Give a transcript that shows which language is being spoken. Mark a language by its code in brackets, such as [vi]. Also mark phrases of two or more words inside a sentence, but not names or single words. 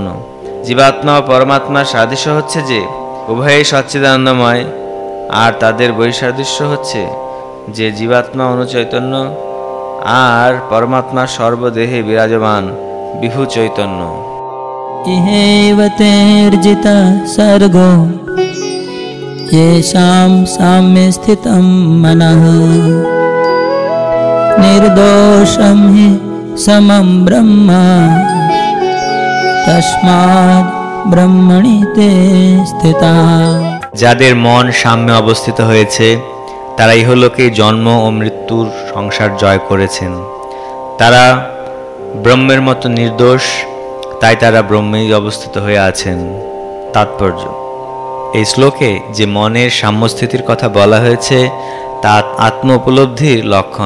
[bn] জীবাত্মা ও পরমাত্মার সাদৃশ্য হচ্ছে যে উভয়ই সচ্চিদানন্দময়, আর তাদের বৈসাদৃশ্য হচ্ছে যে জীবাত্মা অনুচৈতন্য আর পরমাত্মা সর্বদেহে বিরাজমান বিভু চৈতন্য। [sa] ইহেব তের্জিতা সর্গো येषां साम्ये स्थितं मनः निर्दोषं हि समं ब्रह्म तस्माद् ब्रह्मणि ते स्थिता। [bn] যাদের মন সাম্যে অবস্থিত হয়েছে তারা ইহলোকে জন্ম ও মৃত্যুর সংসার জয় করেছেন। তারা ব্রহ্মের মতো নির্দোষ, তাই তারা ব্রহ্মেই অবস্থিত হয়ে আছেন। তাৎপর্য: এই শ্লোকে যে মনের সাম্যস্থিতির কথা বলা হয়েছে তা আত্ম উপলব্ধির লক্ষণ।